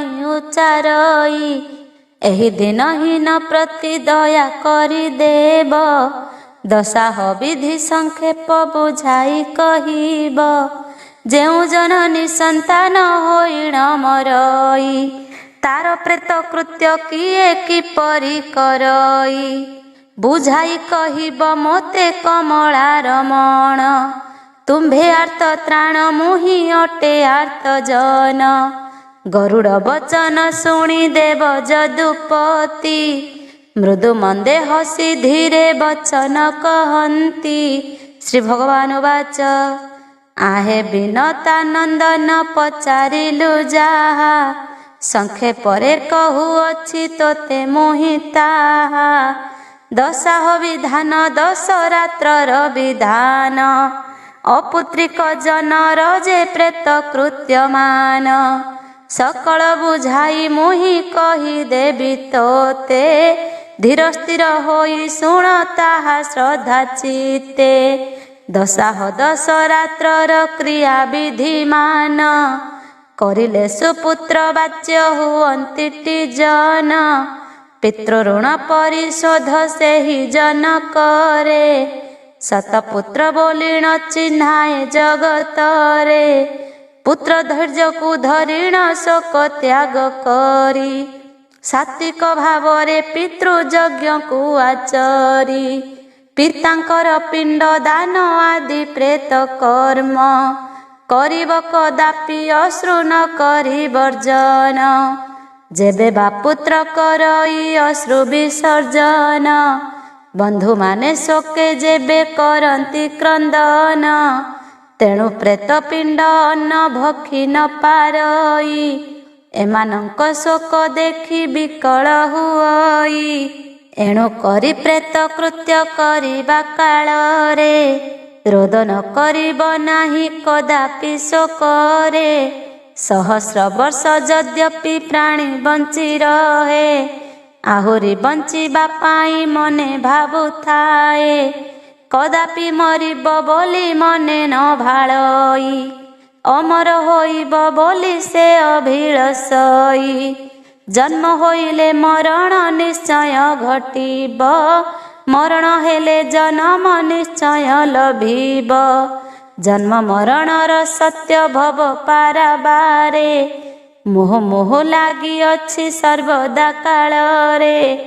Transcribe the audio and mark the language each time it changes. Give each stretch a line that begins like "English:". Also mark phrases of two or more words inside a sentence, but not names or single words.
Odia: ଉଚ୍ଚାରଇ ଏହି ଦିନ ହୀନ ପ୍ରତି ଦୟା କରି ଦେବ ଦଶାହ ବିଧି ସଂକ୍ଷେପ ବୁଝାଇ କହିବ ଯେଉଁ ଜନ ନିସନ୍ତାନ ହୋଇଣ ମରଇ ତାର ପ୍ରେତ କୃତ୍ୟ କିଏ କିପରି କରଇ ବୁଝାଇ କହିବ ମୋତେ କମଳା ରମଣ ତୁମ୍ଭେ ଆର୍ତ୍ତ ତ୍ରାଣ ମୁହିଁ ଅଟେ ଆର୍ତ୍ତ ଜନ। ଗରୁଡ଼ ବଚନ ଶୁଣି ଦେବ ଯଦୁପତି ମୃଦୁ ମନ୍ଦେ ହସି ଧୀରେ ବଚନ କହନ୍ତି। ଶ୍ରୀ ଭଗବାନ ଉବାଚ ଆହେ ବିନତାନନ୍ଦନ ପଚାରିଲୁ ଯାହା ସଂକ୍ଷେପରେ କହୁଅଛି ତୋତେ ମୋହିତା ଦଶାହ ବିଧାନ ଦଶ ରାତ୍ରର ବିଧାନ ଅପୁତ୍ରିକ ଜନର ଯେ ପ୍ରେତ କୃତ୍ୟମାନ ସକଳ ବୁଝାଇ ମୁହିଁ କହି ଦେବି ତୋତେ ଧୀର ସ୍ଥିର ହୋଇ ଶୁଣ ତାହା ଶ୍ରଦ୍ଧା ଚିତ୍ତେ ଦଶାହ ଦଶ ରାତ୍ରର କ୍ରିୟା ବିଧିମାନ କରିଲେ ସୁପୁତ୍ର ବାଚ୍ୟ ହୁଅନ୍ତି ଜନ ପିତୃଋଣ ପରିଶୋଧ ସେହି ଜନ କରେ ଶତପୁତ୍ର ବୋଲିଣ ଚିହ୍ନାଏ ଜଗତରେ ପୁତ୍ର ଧୈର୍ଯ୍ୟ କୁ ଧରିଣ ଶୋକ ତ୍ୟାଗ କରି ସାତ୍ତ୍ୱିକ ଭାବରେ ପିତୃଯଜ୍ଞ କୁ ଆଚରି ପିତାଙ୍କର ପିଣ୍ଡ ଦାନ ଆଦି ପ୍ରେତ କର୍ମ କରିବ କଦାପି ଅଶ୍ରୁ ନ କରି ବର୍ଜନ ଯେବେ ବାପୁତ୍ର କରଇ ଅଶ୍ରୁ ବିସର୍ଜନ ବନ୍ଧୁ ମାନେ ଶୋକେ ଯେବେ କରନ୍ତି କ୍ରନ୍ଦନ ତେଣୁ ପ୍ରେତ ପିଣ୍ଡ ଅନ୍ନ ଭକ୍ଷି ନ ପାରଇ ଏମାନଙ୍କ ଶୋକ ଦେଖି ବିକଳ ହୁଇ ଏଣୁ କରି ପ୍ରେତ କୃତ୍ୟ କରିବା କାଳରେ ରୋଦନ କରିବ ନାହିଁ କଦାପି ଶୋକରେ ସହସ୍ର ବର୍ଷ ଯଦ୍ୟପି ପ୍ରାଣୀ ବଞ୍ଚି ରହେ ଆହୁରି ବଞ୍ଚିବା ପାଇଁ ମନେ ଭାବୁଥାଏ କଦାପି ମରିବ ବୋଲି ମନେ ନ ଭାଳଇ ଅମର ହୋଇବ ବୋଲି ସେ ଅଭିଳଷଇ ଜନ୍ମ ହୋଇଲେ ମରଣ ନିଶ୍ଚୟ ଘଟିବ ମରଣ ହେଲେ ଜନ୍ମ ନିଶ୍ଚୟ ଲଭିବ ଜନ୍ମ ମରଣର ସତ୍ୟ ଭବ ପାରାବାରେ ମୋହ ମୋହ ଲାଗି ଅଛି ସର୍ବଦା କାଳରେ